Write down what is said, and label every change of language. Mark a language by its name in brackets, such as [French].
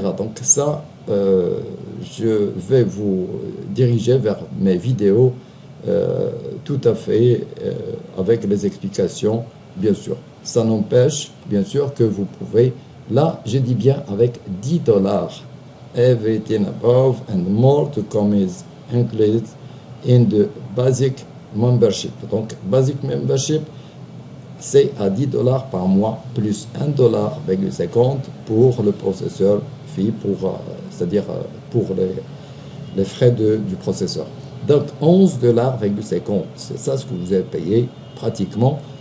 [French] Donc ça, je vais vous diriger vers mes vidéos tout à fait avec les explications, bien sûr. Ça n'empêche, bien sûr, que vous pouvez, là, je dis bien avec $10. [English] Everything above and more to come is included in the basic membership. [French] Donc, basic membership, c'est à $10 par mois, plus $1,50 pour le processeur fee, c'est-à-dire pour les frais du processeur. Donc, $11,50, c'est ça ce que vous avez payé pratiquement.